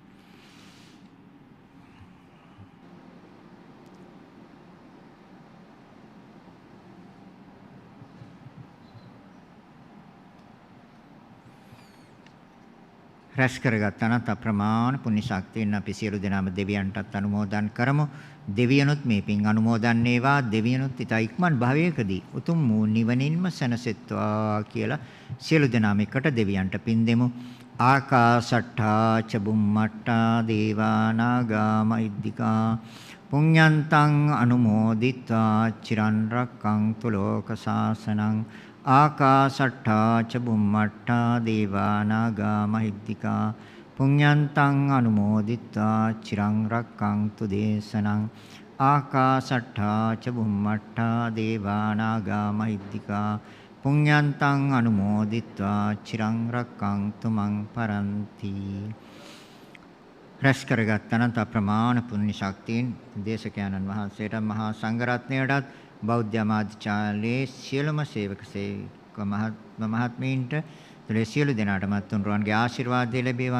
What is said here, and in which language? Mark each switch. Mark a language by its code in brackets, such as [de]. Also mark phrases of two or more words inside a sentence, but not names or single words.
[si] රැස් කරගත් අනන්ත අප්‍රමාණ පුණ්‍ය ශක්තියෙන් අපි සියලු දෙනාම දෙවියන්ටත් අනුමෝදන් කරමු. දෙවියනුත් මේ පින් අනුමෝදන් වේවා. දෙවියනුත් ඊට ඉක්මන් භවයකදී උතුම් වූ නිවනින්ම සැනසෙත්වා කියලා සියලු දෙනාම එකට දෙවියන්ට පින් දෙමු. [pi] ආකාසට්ඨා ච බුම්මට්ඨා දේවා නාග මහිද්దికා පුඤ්ඤන්තං අනුමෝදිත්වා චිරන් රැක්කන්තු ලෝක සාසනං ආකාසට්ඨා ච බුම්මට්ඨා දේවා නාග මහිද්దికා පුඤ්ඤන්තං අනුමෝදිත්වා චිරන් රැක්කන්තු දේශනං ආකාසට්ඨා ච බුම්මට්ඨා දේවා නාග මහිද්దికා පුඤ්ඤන්තං අනුමෝදිත්වා චිරං රක්ඛන්තු මං පරන්ති. [si] රැස් කරගත් අනන්ත ප්‍රමාණ පුණ්‍ය ශක්තියින් දේශකයන්න් වහන්සේට මහා සංඝරත්නයටත් බෞද්ධ ආමාත්‍යාලයේ සියලුම සේවක සේවික මහත්මීන්ට තුලේ සියලු දෙනාටම තුනුරුවන්ගේ ආශිර්වාදය ලැබේවා.